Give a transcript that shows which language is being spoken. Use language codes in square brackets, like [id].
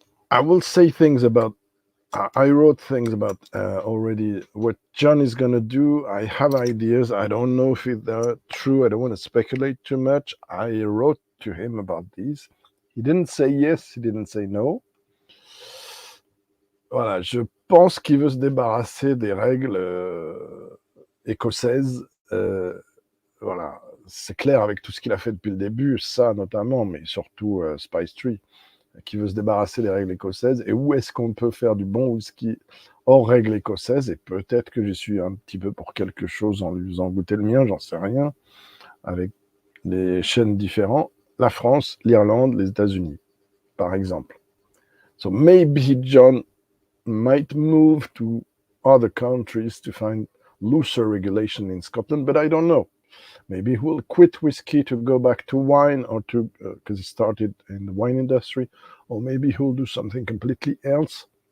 [en] I will say things about, I wrote things about already what John is going to do. I have ideas. I don't know if they're true. I don't want to speculate too much. I wrote to him about these. He didn't say yes. He didn't say no. [fr] Voilà, je pense qu'il veut se débarrasser des règles écossaises. Voilà, c'est clair avec tout ce qu'il a fait depuis le début, ça notamment, mais surtout Spice Tree, qui veut se débarrasser des règles écossaises. Et où est-ce qu'on peut faire du bon whisky hors règles écossaises? Et peut-être que je suis un petit peu pour quelque chose en lui faisant goûter le mien, j'en sais rien, avec des chaînes différentes. La France, l'Irlande, les États-Unis, par exemple. [en] So maybe John might move to other countries to find looser regulation in Scotland, but I don't know. Maybe he will quit whiskey to go back to wine, or to because he started in the wine industry, or maybe he'll do something completely else.